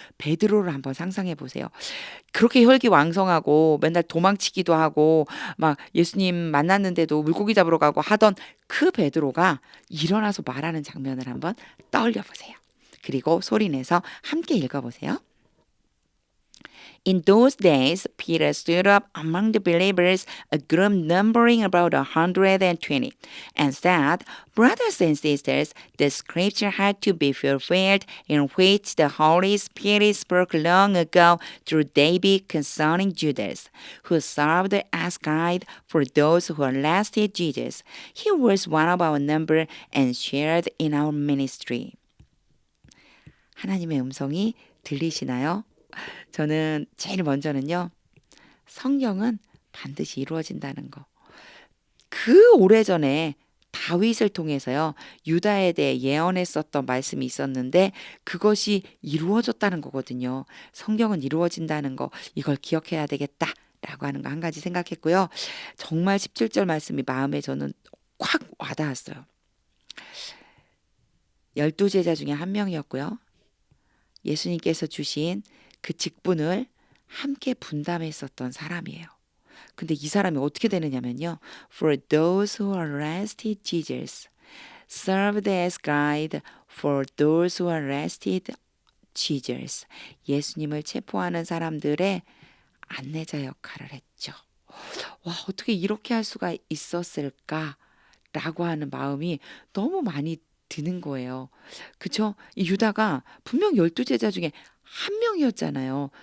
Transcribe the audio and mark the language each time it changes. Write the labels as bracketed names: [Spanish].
[Korean] 베드로를 한번 상상해 보세요. 그렇게 혈기왕성하고 맨날 도망치기도 하고 막 예수님 만났는데도 물고기 잡으러 가고 하던 그 베드로가 일어나서 말하는 장면을 한번 떠올려 보세요. 그리고 소리내서 함께 읽어보세요. [English] In those days, Peter stood up among the believers, a group numbering about 120, and said, Brothers and sisters, the scripture had to be fulfilled in which the Holy Spirit spoke long ago through David concerning Judas, who served as guide for those who arrested Jesus. He was one of our number and shared in our ministry. [Korean] 하나님의 음성이 들리시나요? 저는 제일 먼저는요, 성경은 반드시 이루어진다는 거. 그 오래전에 다윗을 통해서요, 유다에 대해 예언했었던 말씀이 있었는데 그것이 이루어졌다는 거거든요. 성경은 이루어진다는 거, 이걸 기억해야 되겠다 라고 하는 거 한 가지 생각했고요. 정말 17절 말씀이 마음에 저는 확 와닿았어요. 12제자 중에 한 명이었고요. 예수님께서 주신 그 직분을 함께 분담했었던 사람이에요. 근데 이 사람이 어떻게 되느냐면요. [English] For those who arrested Jesus, served as guide for those who arrested Jesus. [Korean] 예수님을 체포하는 사람들의 안내자 역할을 했죠. 와, 어떻게 이렇게 할 수가 있었을까라고 하는 마음이 너무 많이 드는 거예요. 그쵸? 이 유다가 분명 12제자 중에 한 명이었잖아요.